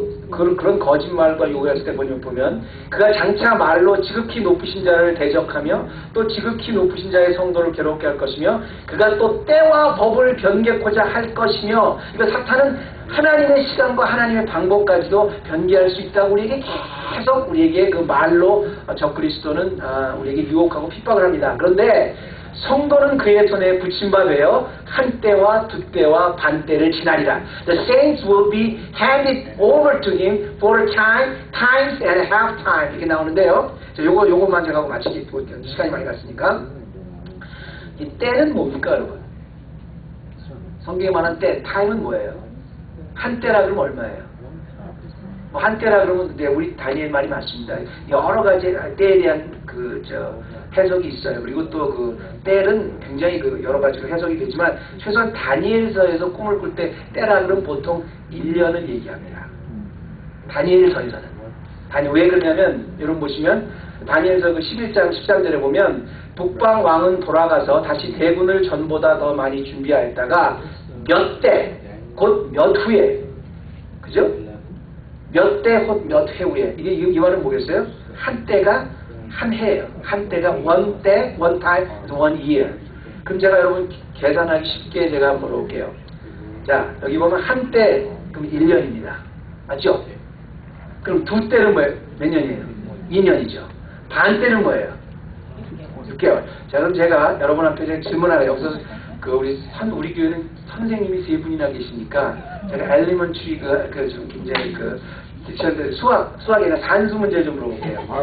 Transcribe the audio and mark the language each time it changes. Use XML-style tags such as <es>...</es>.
<ko>그런 거짓말과 요구했을 때 보면 그가 장차 말로 지극히 높으신 자를 대적하며 또 지극히 높으신 자의 성도를 괴롭게 할 것이며 그가 또 때와 법을 변개코자 할 것이며, 그러니까 사탄은 하나님의 시간과 하나님의 방법까지도 변개할 수 있다고 우리에게 계속 우리에게 그 말로 적그리스도는 우리에게 유혹하고 핍박을 합니다. 그런데 성도는 그의 손에 붙임받아요. 한때와 두때와 반때를 지나리라.</ko> <en>The saints will be handed over to him for a time, times and a half time.</en> <ko>이렇게 나오는데요. 자, 요것만 제가 하고 마치기 시간이 많이 갔으니까. 이 때는 뭡니까, 여러분? 성경에 말한 때, time은 뭐예요? 한때라 그러면 얼마예요? 한때라 그러면 우리 다니엘 말이 맞습니다. 여러 가지 때에 대한 해석이 있어요. 그리고 또 때는 굉장히 여러 가지로 해석이 되지만 최소한 다니엘서에서 꿈을 꿀 때 때라 그러면 보통 1년을 얘기합니다. 다니엘서에서는. 왜 그러냐면 여러분 보시면 다니엘서 11장 13절에 보면 북방 왕은 돌아가서 다시 대군을 전보다 더 많이 준비하였다가 몇 때, 곧 몇 후에, 그죠? 몇 때, 곧 몇 해 후에. 이 말은 뭐겠어요? 한때가 한 해예요. 한때가</ko> <en>one day, one time, one year.</en> <ko>그럼 제가 여러분 계산하기 쉽게 제가 한번 볼게요. 자, 여기 보면 한때, 그럼 1년입니다. 맞죠? 그럼 두 때는 뭐예요? 몇 년이에요? 2년이죠. 반 때는 뭐예요? 6개월. 자, 그럼 제가 여러분 앞에 제가 질문하래요. 여기서 우리 교회는 선생님이 3분이나 계시니까 제가 엘리먼트리 좀 굉장히 수학이 아니라 산수 문제 좀 물어볼게요.</ko>